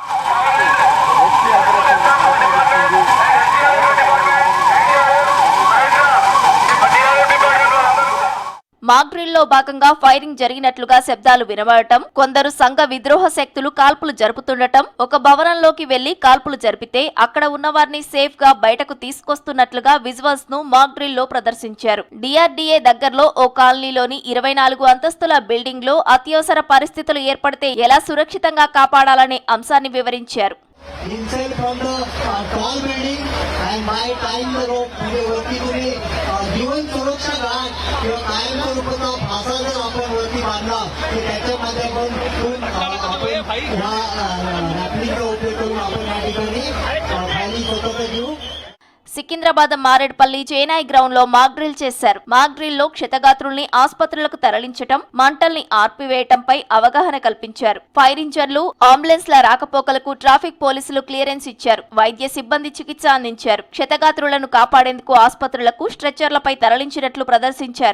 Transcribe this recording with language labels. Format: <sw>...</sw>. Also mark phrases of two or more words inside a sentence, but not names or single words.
<te>మాక్ డ్రిల్ లో భాగంగా ఫైరింగ్ జరిగినట్లుగా శబ్దాలు వినబడటం, కొందరు సంఘ విద్రోహ శక్తులు కాల్పులు జరుపుతుండటం, ఒక భవనంలోకి వెళ్లి కాల్పులు జరిపితే అక్కడ ఉన్న వారిని సేఫ్ గా బయటకు తీసుకొస్తున్నట్లుగా విజువల్స్ ను మాక్ డ్రిల్ లో ప్రదర్శించారు. డిఆర్డీఏ దగ్గరలో ఓ కాలనీలోని 24 అంతస్తుల బిల్డింగ్ లో అత్యవసర పరిస్థితులు ఏర్పడితే ఎలా సురక్షితంగా కాపాడాలనే అంశాన్ని వివరించారు.</te> <en>inside from the tall building and by tying the rope</en> <mr>वरती तुम्ही जीवन सुरक्षा घाट किंवा कायम स्वरूपाचा फासा जर आपण वरती बांधला तर त्याच्या माध्यमातून आपण ह्या रॅपलिंगचा उपयोग करून आपण या ठिकाणी फायरिंग स्वतःचा जीव</mr> <te>సికింద్రాబాద్ మారేడ్పల్లి చేనాయి గ్రౌండ్ లో మాక్ డ్రిల్ చేశారు. మాక్ డ్రిల్ లో క్షతగాత్రుల్ని ఆసుపత్రులకు తరలించటం, మంటల్ని ఆర్పివేయటంపై అవగాహన కల్పించారు. ఫైర్ ఇంజన్లు, అంబులెన్స్ల రాకపోకలకు ట్రాఫిక్ పోలీసులు క్లియరెన్స్ ఇచ్చారు. వైద్య సిబ్బంది చికిత్స అందించారు. క్షతగాత్రులను కాపాడేందుకు ఆసుపత్రులకు స్ట్రెచ్చర్లపై తరలించినట్లు ప్రదర్శించారు.</te>